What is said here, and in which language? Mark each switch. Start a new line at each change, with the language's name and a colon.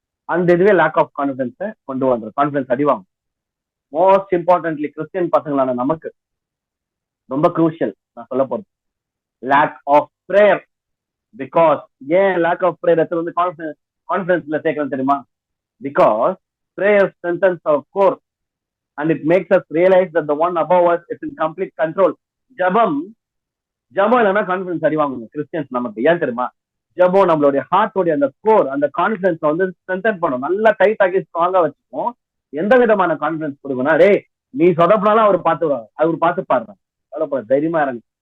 Tamil: அந்த இதுவே lack of கான்பிடன்ஸை கொண்டு வந்துடும், கான்பிடன்ஸ் அடிவாங்க.
English: most importantly
Tamil: கிறிஸ்டியன் பசங்களான நமக்கு ரொம்ப குரூஷியல் நான் சொல்ல போறது லேக் ஆஃப் ப்ரேயர். பிகாஸ் ஏன் லேக் ஆஃப் ப்ரேயர் எடுத்து வந்து கான்ஃபிடன்ஸ்ல சேர்க்கணும் தெரியுமா?
English: Because prayer strengthens our core and it makes us realize that the one above us is in complete control.
Tamil: ஜபம் இல்லைன்னா கான்பிடன்ஸ் அடிவாங்க கிறிஸ்டியன்ஸ் நமக்கு. ஏன் தெரியுமா? ஜபம் நம்மளுடைய ஹார்ட்டோடைய அந்த கோர், அந்த கான்பிடன்ஸ் வந்து ஸ்ட்ரென்தன் பண்ணும், நல்லா டைட் ஆக்கி ஸ்ட்ராங்கா வச்சுக்கும். எந்த விதமான கான்பிடன்ஸ் கொடுக்கும்னா, டே நீ சொதப்பினாலும் அவர் பார்த்து பாடுறாங்க, தைரியமா இறங்கு.